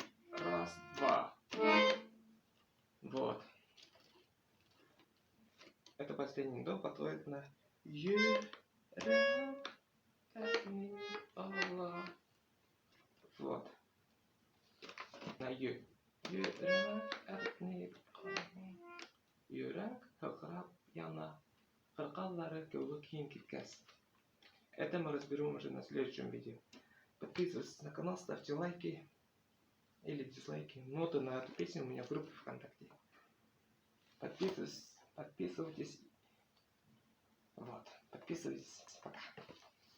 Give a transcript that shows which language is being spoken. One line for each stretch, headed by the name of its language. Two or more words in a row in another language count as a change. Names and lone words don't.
Russian: Раз, два. Вот. Это последний до подходит на вот. На Ю.
Bashkir: Йөрәк һыграп яна. Кыркаллары кеүек киң киткәс.
Russian: Это мы разберем уже на следующем видео. Подписывайтесь на канал, ставьте лайки или дизлайки. Ноты на эту песню у меня в группе ВКонтакте. Подписывайтесь. Вот. Подписывайтесь. Пока.